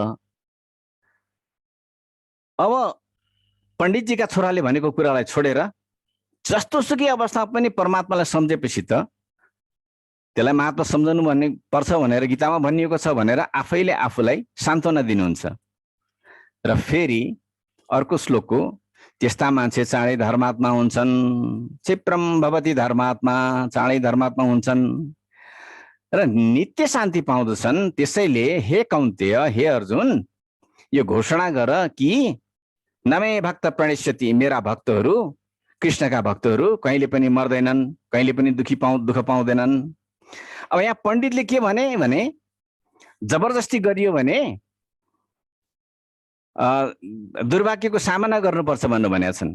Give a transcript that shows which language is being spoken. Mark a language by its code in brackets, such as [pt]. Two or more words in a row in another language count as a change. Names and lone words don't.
[ne] अब पण्डितजीका छोराले भनेको कुरालाई छोडेर जस्तोसुकै अवस्थामा पनि परमात्मालाई सम्झेपछि त त्यसलाई महात्मा सम्झनु भन्ने पर्छ भनेर गीतामा भनिएको छ भनेर आफैले आफूलाई सान्त्वना दिनुहुन्छ। र फेरि अर्को श्लोकको त्यस्ता मान्छे चाँडै धर्मात्मा हुन्छन्, [sa] क्षिप्रम भवति धर्मात्मा, [ne] चाँडै धर्मात्मा हुन्छन् र नित्य शान्ति पाउँदछन्। त्यसैले हे कौन्तेय, हे अर्जुन, यो घोषणा गर कि [sa] नमे भक्त प्रणिष्यति, [ne] मेरा भक्तहरू, कृष्णका भक्तहरू कहिले पनि मर्दैनन्, कहिले पनि दुःख पाउँदैनन्। अब यहाँ पण्डितले के भने जबरजस्ती गरियो भने दुर्भाग्यको सामना गर्नुपर्छ भन्नु भनेका छन्।